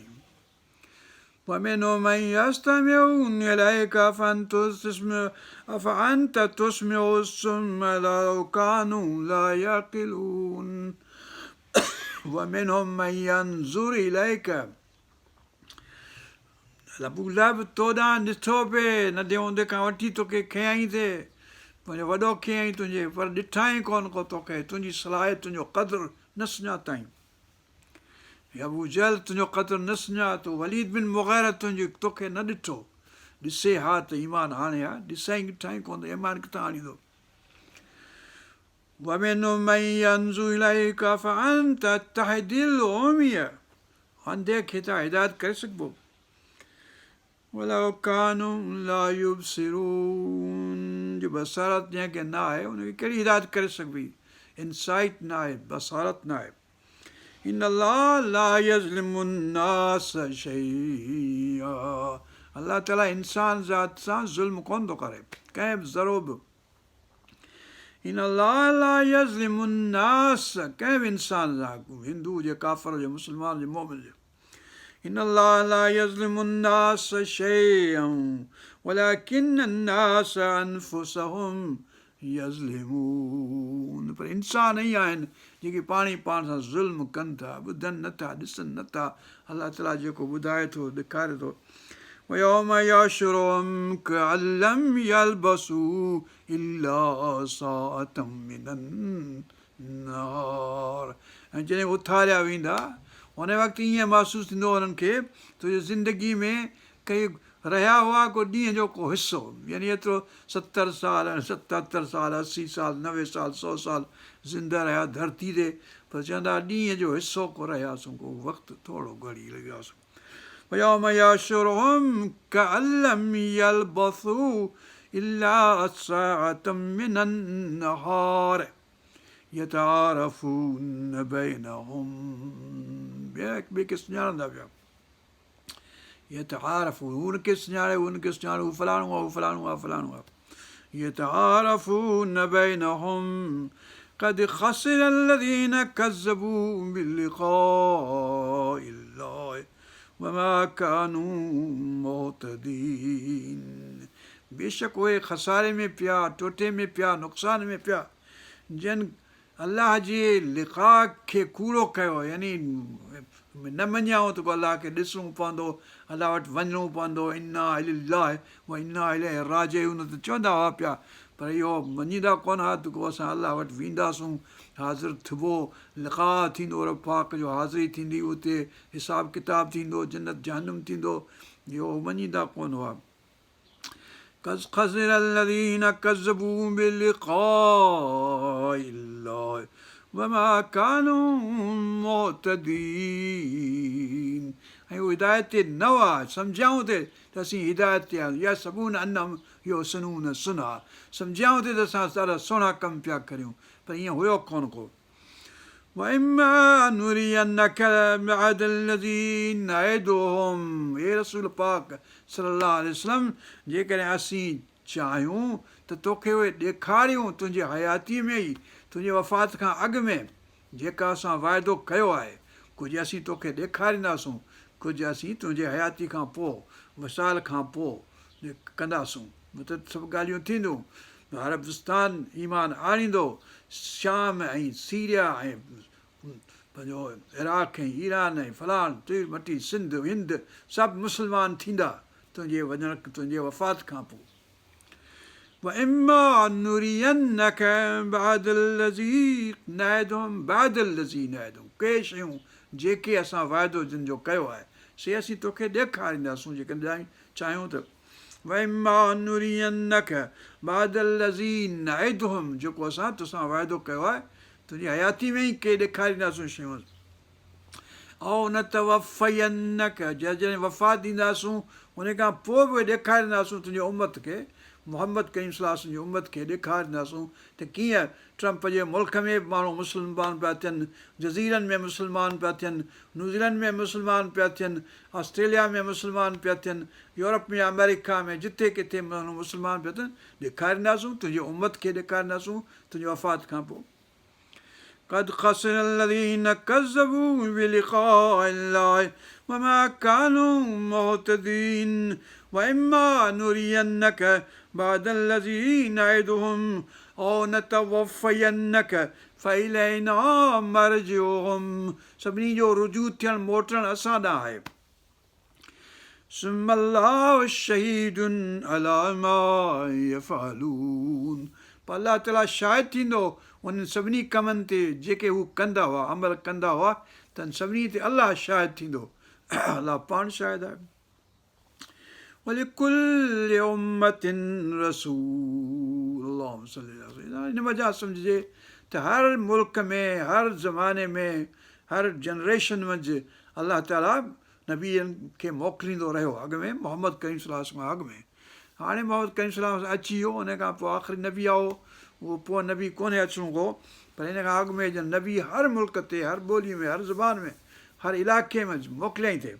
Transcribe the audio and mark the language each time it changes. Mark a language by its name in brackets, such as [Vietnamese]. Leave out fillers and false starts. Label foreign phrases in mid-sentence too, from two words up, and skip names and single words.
[Arabic] ومنهم من يستمعون إليك أفأنت تسمع الصم لو كانوا لا يعقلون ومنهم من ينظر إليك [Sindhi] अबू लहब तो ॾांहुं ॾिठो पिए नंढे हूंदे खां वठी तोखे खयईं थिए, तुंहिंजो वॾो खयईं तुंहिंजे, पर ॾिठाई कोन को तोखे, तुंहिंजी सलाहियत तुंहिंजो क़दुरु न सुञाताईं। अबू जहल तुंहिंजो क़दुरु न सुञातो, वलीद बिन मुग़ीरा तुंहिंजी तोखे न ॾिठो। ॾिसे हा त ईमान हाणे हा, ॾिसाई ॾिठाई कोन त ईमान किथां आणींदो। [Arabic] ومنهم من ينظر إليك فأنت تهدي العمي, [Sindhi] अंधे खे त हिदायत करे सघिबो। [Arabic] ولو كانوا لا يبصرون, [Sindhi] जो बसारत जंहिंखे न आहे हुनखे कहिड़ी हिदायत करे सघिबी, इनसाइट न आहे, बसारत न आहे। [Arabic] إن الله لا يظلم الناس شيئا, [Sindhi] अलाह ताला इंसान ज़ात सां ज़ुल्म कोन थो करे कंहिं बि ज़रो बि। [Arabic] إن الله لا يظلم الناس, [Sindhi] कंहिं बि इंसान सां, हिंदू हुजे, काफ़िर हुजे, मुस्लमान हुजे, मोमिन हुजे। [Arabic] إن الله لا يظلم الناس شيئا ولكن الناس أنفسهم يظلمون, [Sindhi] पर इंसान ई आहिनि जेके पाण ई पाण सां ज़ुल्म कनि था, ॿुधनि नथा, ॾिसनि नथा। अलाह ताला जेको ॿुधाए थो, ॾेखारे थो। [Arabic] ويوم يحشرهم كأن لم يلبثوا إلا ساعة من النهار, [Sindhi] ऐं जॾहिं उथारिया वेंदा हुन वक़्तु ईअं महसूसु थींदो हुननि खे तुंहिंजी ज़िंदगी में कई रहिया हुआ को ॾींहं जो को हिसो, यानी एतिरो 70 साल 77 साल 80 साल 90 साल 100 साल ज़िंदा रहिया धरती ते, पर चवंदा ॾींहं जो हिसो को रहियासीं, को वक़्तु थोरो घणी लॻियासीं। [Arabic] ويوم يحشرهم كأن لم يلبثوا إلا ساعة من النهار يتعارفون بينهم, [Sindhi] ॿिए खे सुञाणंदा पिया, يتعارفون, हुनखे सुञाणे हुनखे सुञाणे, हू फलाणो आहे, हू फलाणो आहे, फलाणो आहे। [Arabic] يتعارفون بينهم قد خسر الذين كذبوا بلقاء الله وما كانوا مهتدين, [Sindhi] बेशक उहे खसारे में पिया, टोटे में पिया, नुक़सान में पिया, जिन अलाह जे लिक़ा खे कूड़ो कयो, यानी न मञियाऊं त को अलाह खे ॾिसणो पवंदो, अलाह वटि वञिणो पवंदो, [Arabic] إنا لله وإنا إليه راجعون [Sindhi] त चवंदा हुआ पिया, पर इहो मञींदा कोन हुआ त को असां अलाह वटि वेंदासूं, हाज़िर थिबो, लिक़ा थींदो, रब पाक जो हाज़िरी थींदी, उते हिसाब किताब थींदो, जन्नत जहन्नम थींदो, इहो मञींदा कोन हुआ। [Arabic] قد خسر الذين كذبوا بلقاء الله وما كانوا مهتدين, [Sindhi] ऐं उहो हिदायत ते न हुआ, सम्झाऊं ते त असीं हिदायत ते आहियूं, या [Arabic] يحسبون أنهم [Sindhi] इहो [Arabic] يحسنون صنعا, [Sindhi] सम्झाऊं ते त असां ॾाढा सुहिणा कम पिया करियूं, पर ईअं हुयो कोन को। [Arabic] وإما نرينك بعد الذي نعدهم, [Sindhi] हे रसूल पाक [Arabic] صلى الله عليه وسلم, [Sindhi] जेकॾहिं असीं चाहियूं त तोखे उहे ॾेखारियूं तुंहिंजे हयातीअ में ई, तुंहिंजे वफ़ात खां अॻु में, जेका असां वाइदो कयो आहे, कुझु असीं तोखे ॾेखारींदासूं, कुझु असीं तुंहिंजे हयाती खां पोइ, विसाल खां पोइ कंदासूं, मतिलबु सभु ॻाल्हियूं थींदियूं। अरबस्तान ईमान आणींदो, शाम ऐं सीरिया ऐं पंहिंजो इराक ऐं ईरान ऐं फलाण तीर मटी सिंध हिंद सभु मुस्लमान थींदा तुंहिंजे वञण, तुंहिंजे वफ़ात खां पोइ। [Arabic] وإما نرينك بعد الذي نعدهم بعد الذي نعدهم, [Sindhi] के शयूं जेके असां वाइदो जिन जो कयो आहे से असीं तोखे ॾेखारींदासूं जेकॾहिं चाहियूं त। [Arabic] وإما نرينك بعد الذي نعدهم, [Sindhi] जेको असां तोसां वाइदो कयो आहे तुंहिंजी हयाती में ई के ॾेखारींदासूं शयूं। ऐं न तवफ़यनक, जॾहिं वफ़ात ॾींदासूं उन खां पोइ बि ॾेखारींदासूं तुंहिंजे उमत खे मोहम्मद करीम [Arabic] صلى الله عليه وسلم [Sindhi] जी उम्मत खे ॾेखारींदासूं त कीअं ट्रम्प जे मुल्क में बि माण्हू मुस्लमान पिया थियनि, जज़ीरनि में मुस्लमान पिया थियनि, न्यूज़ीलैंड में मुस्लमान पिया थियनि, ऑस्ट्रेलिया में मुस्लमान पिया थियनि, यूरोप में अमेरिका में जिथे किथे माण्हू मुस्लमान पिया थियनि, ॾेखारींदासूं तुंहिंजी उम्मत खे ॾेखारींदासूं तुंहिंजी वफ़ात खां पोइ। [Arabic] قد خسر الذين كذبوا بلقاء الله وما كانوا مهتدين وإما نرينك بعد الذي نعدهم أو نتوفينك فإلينا مرجعهم [Sindhi] सभिनी जो रुजू थियणु मोटणु असां ॾांहुं आहे। [Arabic] ثم الله شهيد على ما يفعلون [Sindhi] पर अलाह ताला शाहिद थींदो उन्हनि सभिनी कमनि ते जेके हू कंदा हुआ, अमल कंदा हुआ, त सभिनी ते अलाह शाहिद थींदो, अलाह पाण शाहिद आहे। [Arabic] ولكل أمة رسول، اللهم صل على سيدنا. [Sindhi] हिन वजह सम्झिजे त हर मुल्क में, हर ज़माने में, हर जनरेशन मंझि अलाह ताला नबीअनि खे मोकिलींदो रहियो। अॻ में मोहम्मद करीम [Arabic] صلى الله عليه وسلم [Sindhi] अॻ में, हाणे मोहम्मद करीम [Arabic] صلى الله عليه وسلم [Sindhi] अची वियो, उन खां पोइ आख़िरी नबी आओ, उहो पोइ नबी कोन्हे अचिणो को, पर हिन खां अॻु में ॼण नबी हर मुल्क ते, हर ॿोलीअ में, हर ज़ुबान में, हर इलाइक़े में मोकिलियईं थिए।